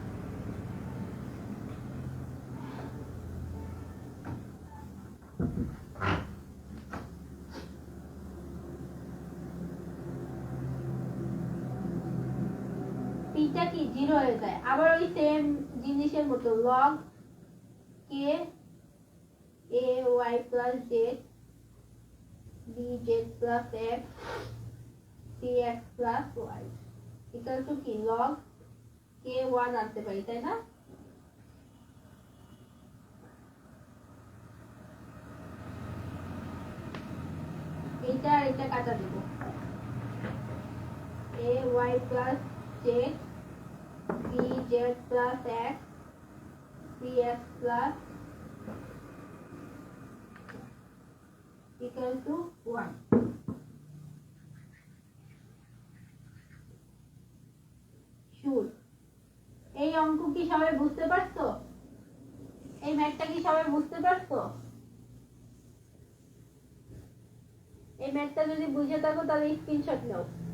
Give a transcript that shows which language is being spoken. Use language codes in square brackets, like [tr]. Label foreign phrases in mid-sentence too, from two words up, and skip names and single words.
[bn] পিটা কি জিরো হয়ে যায়, আবার ওই সেম জিনিসের মতো [en] log k a y plus z b z plus x c x plus y equal to [bn] কি [en] log k 1 [bn] আনতে পারি, তাই না? এটা কাটা দেব, [en] a y plus z b z plus x c x plus equal to 1। [bn] শুর এই অঙ্ক কি সবাই বুঝতে পারছো? এই ম্যাথটা কি সবাই বুঝতে পারছো? এই ম্যাথটা যদি বুঝে থাকো তাহলে স্ক্রিনশট নাও।